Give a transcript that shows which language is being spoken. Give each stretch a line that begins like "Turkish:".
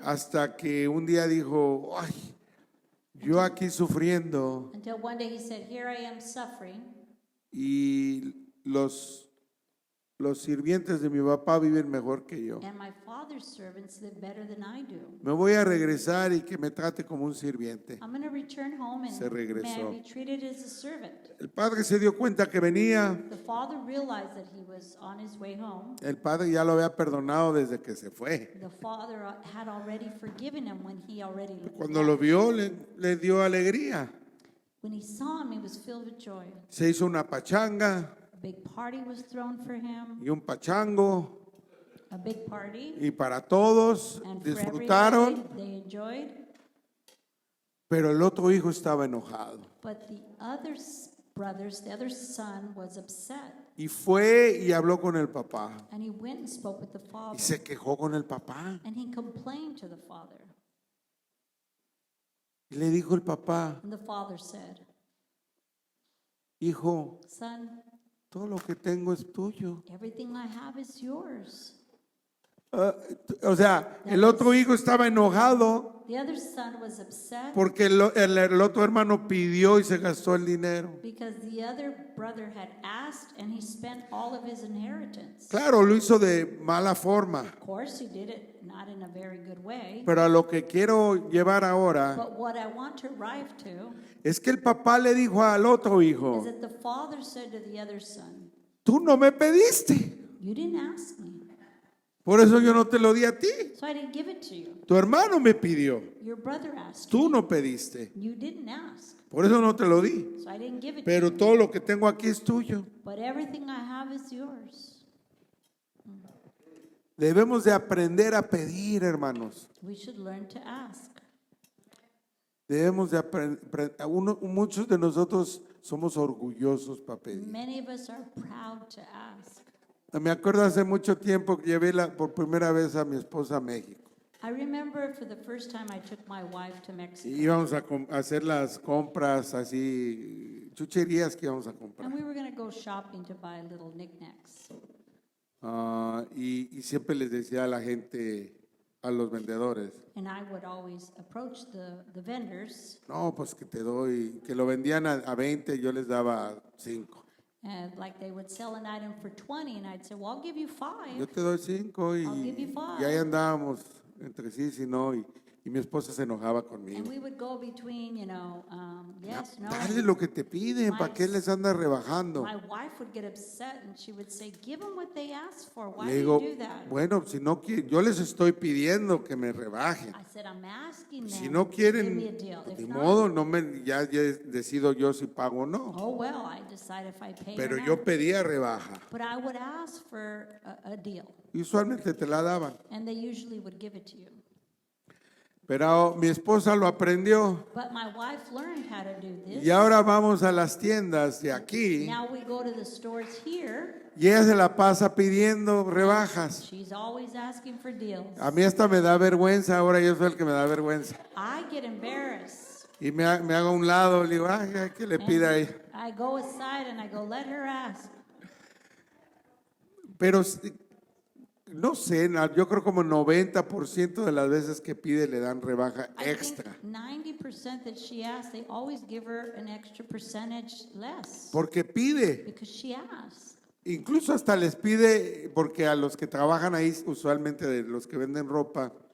Spanish: hasta que un día dijo, ay, yo aquí sufriendo
English: until one day he said, "Here I am suffering,
Spanish: y los sirvientes de mi papá viven mejor que yo.
English: and my father's servants live better than I do.
Spanish: Me voy a regresar y que me trate como un sirviente.
English: I'm going to return home and
Spanish: Se regresó.
English: may I be treated as a servant."
Spanish: El padre se dio cuenta que venía,
English: The father realized that he was on his way home.
Spanish: el padre ya lo había perdonado desde que se fue.
English: The father had already forgiven him when he already
Spanish: Cuando lo vio le dio alegría.
English: When he saw him, he was filled with joy.
Spanish: Se hizo una pachanga
English: A big party was thrown for him,
Spanish: y un pachango
English: a big party,
Spanish: y para todos
English: and for
Spanish: disfrutaron,
English: everybody, they enjoyed.
Spanish: pero el otro hijo estaba enojado.
English: But the other brothers, the other son was upset,
Spanish: Y fue y habló con el papá.
English: and he went and spoke with the
Spanish: Y
English: father,
Spanish: se quejó con el papá.
English: and he complained to the father.
Spanish: Y le dijo el papá,
English: And the father said,
Spanish: hijo,
English: "Son,
Spanish: todo lo que tengo es tuyo.
English: everything I have is yours."
Spanish: O sea, el otro hijo estaba enojado
English: The other son was upset
Spanish: porque el otro hermano pidió y se gastó el dinero.
English: because the other brother had asked and he spent all of his inheritance.
Spanish: Claro, lo hizo de mala forma,
English: Of course, he did it not in a very good way.
Spanish: pero a lo que quiero llevar ahora
English: But what I want to arrive to
Spanish: es que el papá le dijo al otro
English: is
Spanish: hijo,
English: that the father said to the other son,
Spanish: tú no me pediste,
English: "You didn't ask me,
Spanish: por eso yo no te lo di a ti.
English: so I didn't give it to you.
Spanish: Tu hermano me pidió,
English: Your brother asked
Spanish: tú
English: me.
Spanish: no pediste,
English: You didn't ask,
Spanish: por eso no te lo di.
English: so I didn't give it to
Spanish: Pero
English: you.
Spanish: todo lo que tengo aquí es tuyo.
English: But everything I have is yours."
Spanish: Debemos de aprender a pedir, hermanos. We should learn to ask. Debemos de aprender. Muchos de nosotros somos orgullosos para pedir.
English: Many of us are proud to ask.
Spanish: Me acuerdo hace mucho tiempo que llevé por primera vez a mi esposa a México.
English: I remember for the first time I took my wife to
Spanish: Y
English: Mexico.
Spanish: íbamos a hacer las compras así, chucherías que íbamos a comprar.
English: And we were going to go shopping to buy little knickknacks.
Spanish: Y siempre les decía a la gente, a los vendedores,
English: And I would always approach the vendors,
Spanish: no, pues que te doy, que lo vendían a 20, yo les daba 5.
English: and like they would sell an item for 20, and I'd say, well, I'll give you
Spanish: Yo
English: 5.
Spanish: te doy 5
English: I'll give you
Spanish: y ahí
English: five.
Spanish: andábamos entre sí, si no, y mi esposa se enojaba conmigo.
English: And we would go between, yes, no.
Spanish: Dale lo que te piden, ¿para qué les andas rebajando?
English: My wife would get upset and she would say, give them what they asked for. Why
Spanish: Le
English: do
Spanish: digo,
English: you do that?
Spanish: bueno, si no quieren, yo les estoy pidiendo que me rebajen.
English: I said, I'm asking them
Spanish: Si no
English: to give me a
Spanish: quieren,
English: deal.
Spanish: pues,
English: If
Spanish: ni
English: not,
Spanish: modo, ya decido yo si pago o no.
English: oh, well, I decide if I pay
Spanish: Pero
English: or
Spanish: yo
English: not.
Spanish: pedía rebaja.
English: But I would ask for a deal,
Spanish: Y usualmente te la daban.
English: and they usually would give it to you.
Spanish: Pero mi esposa lo aprendió.
English: But my wife learned how to do this.
Spanish: Y ahora vamos a las tiendas de aquí.
English: Now we go to the stores here.
Spanish: Y ella se la pasa pidiendo rebajas.
English: She's always asking for deals.
Spanish: A mí hasta me da vergüenza. Ahora yo soy el que me da vergüenza.
English: I get embarrassed.
Spanish: Y me hago a un lado. Le digo, ay, ¿qué le pide a ella?
English: I go aside and I go, let her ask.
Spanish: Pero no sé, yo creo como 90% de las veces que pide le dan rebaja
English: I extra. think 90% that she asks, they always give her an extra percentage less
Spanish: Porque pide.
English: because she asks.
Spanish: Incluso hasta les pide, porque a los que trabajan ahí, usualmente de los que venden ropa,